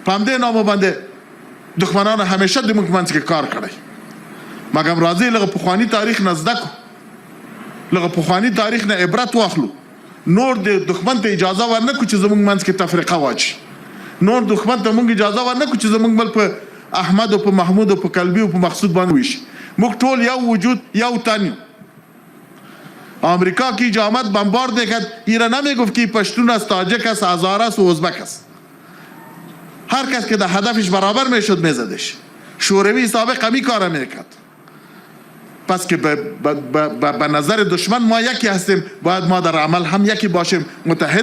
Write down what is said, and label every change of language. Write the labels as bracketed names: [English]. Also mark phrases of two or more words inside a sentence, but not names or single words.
[Pashto] په همدې نامو باندې دښمنانو همیشه د موږ منځ کې کار کړی مګم راځئ لږه پخواني تاریخ نه زده کړو لږه پخواني تاریخ نه عبرت واخلو نور د دښمن ته اجازه ورنه کړو چې زموږ منځ کې تفریقه واچي نور دښمن ته موږ اجازه ورنه کړو چې زموږ بل په احمد او په محمود او په کلبي او په مقصود باندې ویشي موږ ټول یو وجود یو تن یو [Persian] آمریکا کی جو آمد بمبارد کرد ایران نمیگفت که پشتون است تاجک است هزاره است و ازبک است هر کس که در هدفش برابر میشد میزدش شوروی سابق همی کار میکرد پس که به نظر دشمن ما یکی هستیم باید ما در عمل هم یکی باشیم متحد